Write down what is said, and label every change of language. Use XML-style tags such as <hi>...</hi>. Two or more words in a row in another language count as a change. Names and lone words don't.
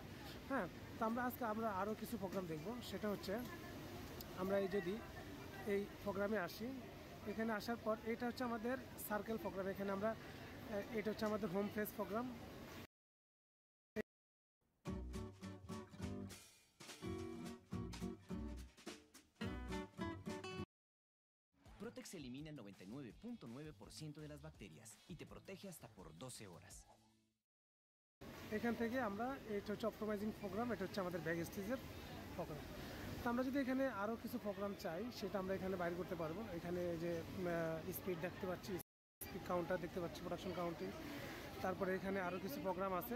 <bn>হ্যাঁ, তো আজকে আমরা আরও কিছু প্রোগ্রাম দেখব। সেটা হচ্ছে আমরা যদি এই প্রোগ্রামে আসি, এখানে আসার পর এটা হচ্ছে আমাদের</bn> <en>circle program.</en> <bn>এখানে আমরা এটা হচ্ছে আমাদের</bn> <en>home phase program.</en> <es>Protex elimina el 99.9% de las bacterias y te protege hasta por 12 horas.</es> <bn>এখান থেকে আমরা এটা হচ্ছে</bn> <en>optimizing program,</en> <bn>এটা হচ্ছে আমাদের</bn> <en>back stage program.</en> <bn>তো আমরা যদি এখানে আরও কিছু প্রোগ্রাম চাই সেটা আমরা এখানে বাইর করতে পারবো। এখানে যে স্পিড দেখতে পাচ্ছি,</bn> <en>speed counter</en> <bn>দেখতে পাচ্ছি,</bn> <en>production counting.</en> <bn>তারপরে এখানে আরও কিছু প্রোগ্রাম আছে।</bn>